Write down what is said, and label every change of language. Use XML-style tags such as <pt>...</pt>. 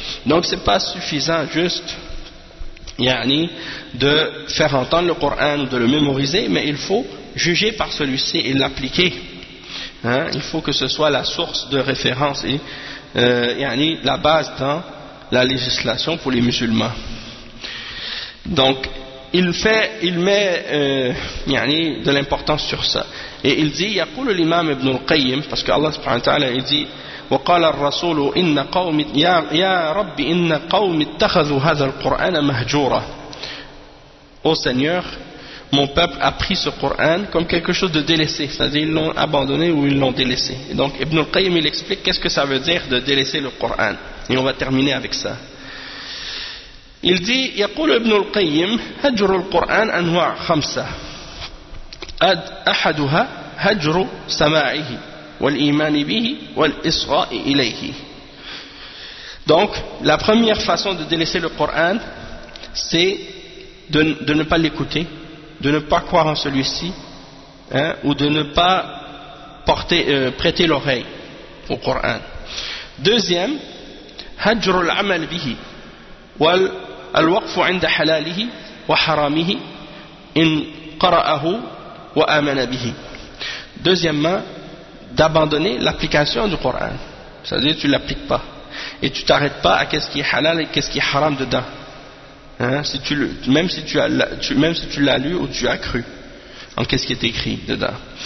<fr>Donc ce n'est pas suffisant juste de faire entendre le Coran ou de le mémoriser, mais il faut juger par celui-ci et l'appliquer. Il faut que ce soit la source de référence et la base dans la législation pour les musulmans. Donc il met de l'importance sur ça. Et il dit,</fr> <ar>يقول الإمام ابن القيم,</ar> <fr>parce que Allah</fr> <ar>سبحانه وتعالى</ar> <fr>dit,</fr> <ar>وقال الرسول إن قوم يا رب إن قوم اتخذوا هذا القرآن مهجورا.</ar> <fr>Ô Seigneur, mon peuple a pris ce Coran comme quelque chose de délaissé, c'est-à-dire ils l'ont abandonné ou ils l'ont délaissé. Et donc Ibn al-Qayyim il explique qu'est-ce que ça veut dire de délaisser le Coran. Et on va terminer avec ça. Il dit,</fr> <ar>يقول ابن القيم هجر القرآن أنواع خمسة أحدها هجر سماعه والإيمان به والإصغاء إليه.</ar> <fr>Donc la première façon de délaisser le Coran, c'est de ne pas l'écouter, de ne pas croire en celui-ci, ou de ne pas prêter l'oreille au Coran. Deuxième,</fr> <ar>هجر العمل به وال الوقف عند حلاله وحرامه إن قرأه وآمن به.</ar> <fr>Deuxièmement, d'abandonner l'application du Coran, c'est-à-dire tu l'appliques pas et tu t'arrêtes pas à qu'est-ce qui est halal et qu'est-ce qui est haram dedans. Si tu l'as lu ou tu as cru en qu'est-ce qui est écrit dedans.</fr>